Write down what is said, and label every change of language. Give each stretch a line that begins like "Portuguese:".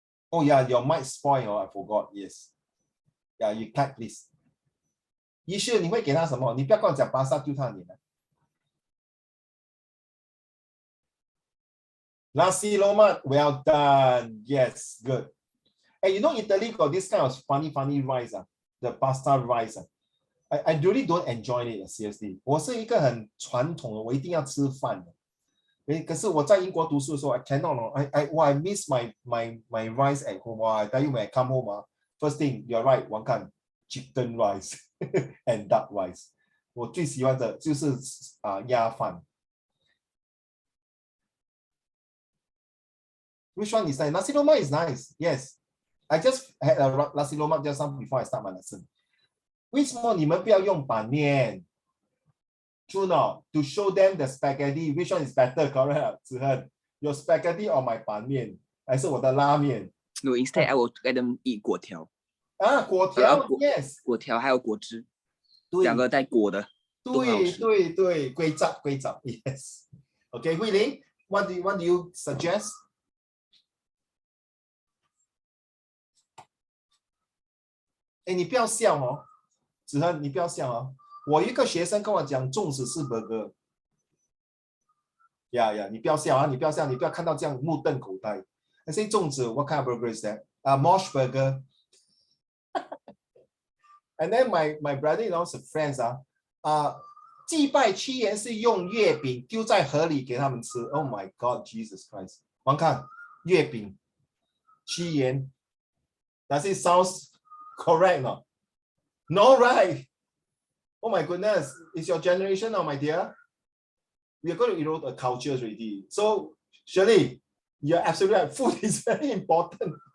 English: Oh yeah, your mic spoil, I forgot. Yes. Yeah, you type please.
Chinese: 医师，你会给他什么？你不要跟我讲巴萨丢他脸。
English: Nasi lemak, well done. Yes, good. And you know, Italy got this kind of funny rice, the pasta rice. I really don't enjoy it, seriously.
Chinese: 我是一个很传统的，我一定要吃饭的。可是我在英国读书的时候
English: I cannot. I miss my rice at home. I tell you, when I come home, first thing, you're right,
Chinese: 我看
English: chicken rice and duck rice.
Chinese: 我最喜欢的就是鸭饭。
English: Which one is nice? Nasi lemak is nice. Yes, I just had a nasi lemak just now before I start my lesson.
Chinese: 为什么你们不要用板面 ？
English: True not to show them the spaghetti. Which one is better? Correct, 子恒 your spaghetti or my 板面，
Chinese: 还是我的拉面
English: No, instead I will let them eat 粿条。
Chinese: 果条 ，yes，粿条还有果汁，对，两个带果的，都很好吃。对，龟杂 yes.
English: Okay, 慧玲 what do you suggest?
Chinese: 哎，你不要笑哦，子恒，你不要笑哦。我一个学生跟我讲，粽子是 burger。呀，你不要笑啊，你不要笑，你不要看到这样目瞪口呆。
English: I say 粽子 what kind of burger is that? Mosh burger. And then my brother-in-law's friends
Chinese: 祭拜屈原是用月饼丢在河里给他们吃。
English: Oh my God, Jesus Christ！
Chinese: 王看月饼屈原
English: ，Does it sound correct? No, right? Oh my goodness, it's your generation now, my dear. We are going to erode a culture already. So, Shirley, you're absolutely right. Food is very important.